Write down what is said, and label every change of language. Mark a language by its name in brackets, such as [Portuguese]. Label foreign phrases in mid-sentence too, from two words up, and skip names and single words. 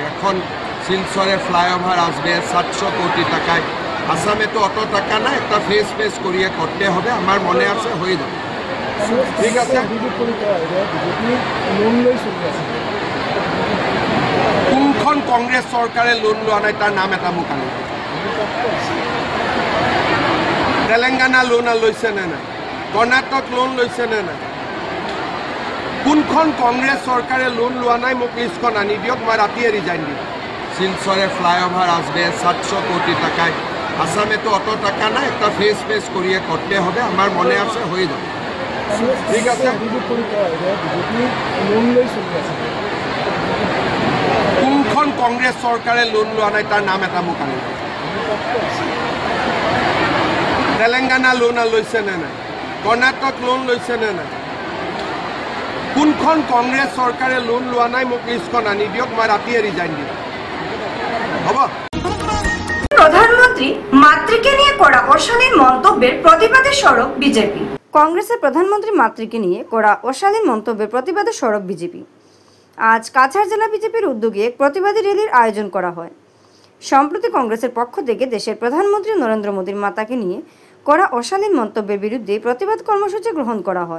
[Bangla] এখন শিলচরে ফ্লাইওভার আসবে 700 কোটি টাকায়। আসামে তো অত টাকা না, একটা ফেস করিয়ে করতে হবে। আমার মনে আছে হয়ে যাবে, ঠিক আছে। [Assamese] কোনখন কংগ্রেস সরকারে লোন লোৱা নাই তার নাম এটা মোক আনি। তেলেঙ্গানা লোন লৈছে নে নাই? কর্ণাটক লোন লৈছে নে নাই? কোনখন কংগ্রেস সরকারে লোন লোৱা নাই মোক লিষ্টখন আনি দিয়ক, মই রাতিয়ে রিজাইন দিম। [Bangla] শিলচরে ফ্লাইওভার আসবে 700 কোটি টাকায়। আসামে তো অত টাকা না, একটা ফেস করিয়ে করতে হবে। আমার মনে আছে হয়ে যাবে, ঠিক আছে। [Assamese] কোনখন কোনখন কংগ্রেস সরকারে লোন লোৱা নাই তার নাম এটা মোক আনিব। তেলেঙ্গানা লোন লৈছে নে নাই, কর্ণাটক লোন লৈছে নে নাই, কোনখন কংগ্রেস সরকারে লোন লোৱা নাই মোক লিষ্টখন আনি দিয়ক, মই রাতিয়ে রিজাইন দিম। হ'ব। [Bangla] প্রধানমন্ত্রী মাতৃকে নিয়ে করা অশালীন মন্তব্যের প্রতিবাদে সরব বিজেপি। কংগ্রেসের প্রধানমন্ত্রী মাতৃকে নিয়ে করা অশালীন মন্তব্যের প্রতিবাদে সরব বিজেপি। আজ কাছাড় জেলা বিজেপির উদ্যোগে এক প্রতিবাদী র্যালির আয়োজন করা হয়। সম্প্রতি কংগ্রেসের পক্ষ থেকে দেশের প্রধানমন্ত্রী নরেন্দ্র মোদীর মাতাকে নিয়ে করা অশালীন মন্তব্যের বিরুদ্ধে প্রতিবাদ কর্মসূচি গ্রহণ করা হয়।